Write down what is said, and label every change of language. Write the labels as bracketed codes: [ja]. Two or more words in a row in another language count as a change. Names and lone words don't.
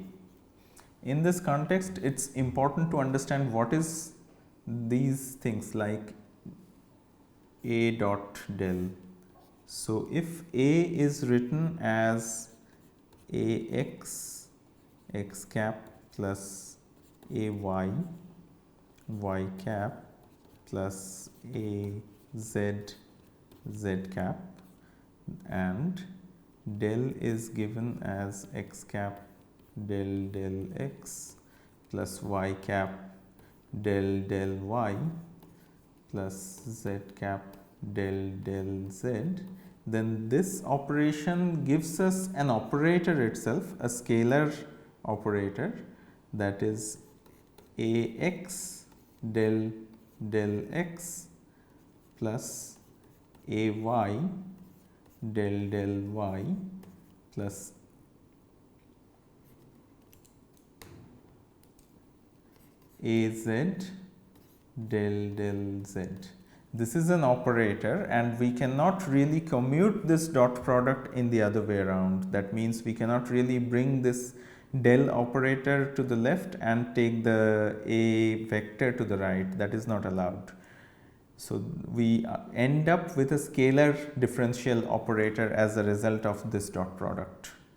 [en] In this context, it is important to understand what is these things like A dot del. So, if A is written as Ax x cap plus Ay y cap plus Az z cap, and del is given as x cap del x plus y cap del y plus z cap del z, then this operation gives us an operator itself, a scalar operator, that is ax del x plus ay del y plus az del z. This is an operator and we cannot really commute this dot product in the other way around. That means we cannot really bring this del operator to the left and take the a vector to the right. That is not allowed. So we end up with a scalar differential operator as a result of this dot product.